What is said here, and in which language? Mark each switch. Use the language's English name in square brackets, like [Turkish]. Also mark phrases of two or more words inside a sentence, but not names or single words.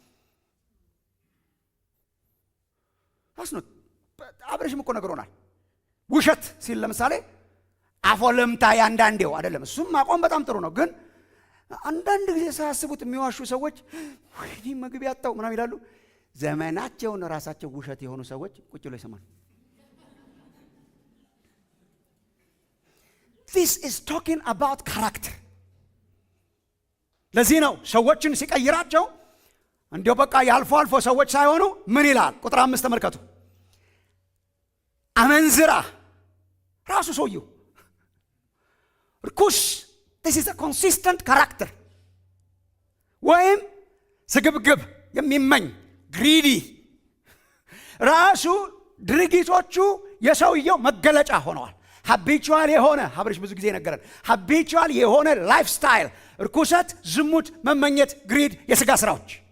[Amharic] አስኖት አብረሽም እኮ ነግሮናል። ውሸት ሲል ለምሳሌ አፎለምታ ያንዳንዴው አይደለም። እሱም ማቆም በጣም ጥሩ ነው። ግን አንዳንድ ጊዜ ሳያስቡት የሚዋሹ ሰዎች ወይኔ መግቢያ ያጣው ምናምን ይላሉ። ዘመናቸውን ራሳቸው ውሸት የሆኑ ሰዎች ቁጭ ብለው ይሰማሉ። [English] This is talking about character። [Amharic] ለዚህ ነው ሰዎችን ሲቀይራቸው እንዲያው በቃ ያልፎ አልፎ ሰዎች ሳይሆኑ ምን ይላል? ቁጥር 5 ተመልከቱ። አመንዝራ ራሱ ሰውየው ርኩስ። [English] this is a consistent character። [Amharic] ወይም ስግብግብ የሚመኝ ግሪዲ ራሱ ድርጊቶቹ የሰውየው መገለጫ ሆነዋል። ሀቢቹዋል የሆነ ሀብርሽ ብዙ ጊዜ ነገረን። ሀቢቹዋል የሆነ [English] life style፣ [Amharic] ርኩሰት፣ ዝሙት፣ መመኘት፣ ግሪድ፣ የሥጋ ሥራዎች